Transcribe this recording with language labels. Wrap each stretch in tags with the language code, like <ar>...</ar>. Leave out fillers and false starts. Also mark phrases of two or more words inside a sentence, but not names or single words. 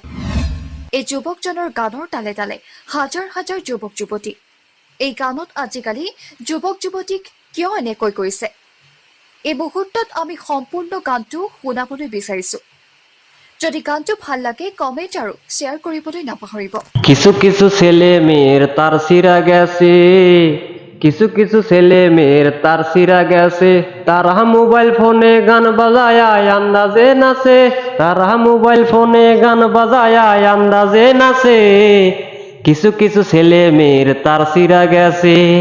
<as>এই যুৱকজনৰ গানৰ তালে তালে হাজাৰ হাজাৰ যুৱক যুৱতী। এই গানত আজিকালি যুৱক যুৱতীক কিয় এনেকৈ কৰিছে? এই মুহূৰ্তত আমি সম্পূৰ্ণ গানটো শুনাবলৈ বিচাৰিছোঁ। যদি গানটো ভাল লাগে কমেন্ট আৰু শ্বেয়াৰ কৰিবলৈ নাপাহৰিব।</as> <bn>কিছু কিছু ছেলে মেয়ের তার সিরা গেছে, কিছু কিছু ছেলে মেয়ের তার সিরা গেছে, তারা মোবাইল ফোনে গান বাজায় আন্দাজে নাচে, তারা মোবাইল ফোনে গান বাজায় আন্দাজে নাচে। কিছু কিছু ছেলে মেয়ের তার সিরা গেছে।</bn>